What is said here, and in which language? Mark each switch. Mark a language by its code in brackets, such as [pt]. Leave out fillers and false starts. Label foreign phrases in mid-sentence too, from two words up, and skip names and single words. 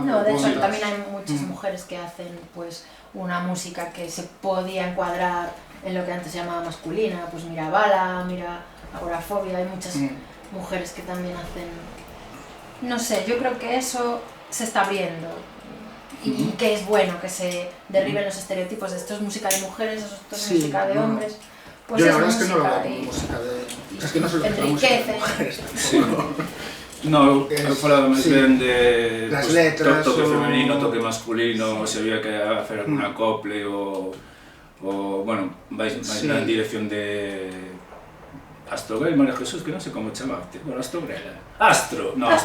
[es] No, de hecho también hay muchas mujeres que hacen pues una música que se podía encuadrar en lo que antes se llamaba masculina, pues mira Bala, mira Agorafobia, hay muchas mujeres que también hacen... No sé, yo creo que eso se está abriendo y que es bueno que se derriben los estereotipos de esto es música de mujeres, esto es música de hombres. Pues yo la es verdad es que no lo veo música como música de... Es que no se lo enriquece. No, [gl] eu falaba máis ben de [es] las letras, toque femenino, toque masculino, se había que hacer algún acople o bueno, [gl] vais na dirección de Astrogel, María Jesús, que non sei como chamarte, [es] bueno, Astrogel, Astro, no,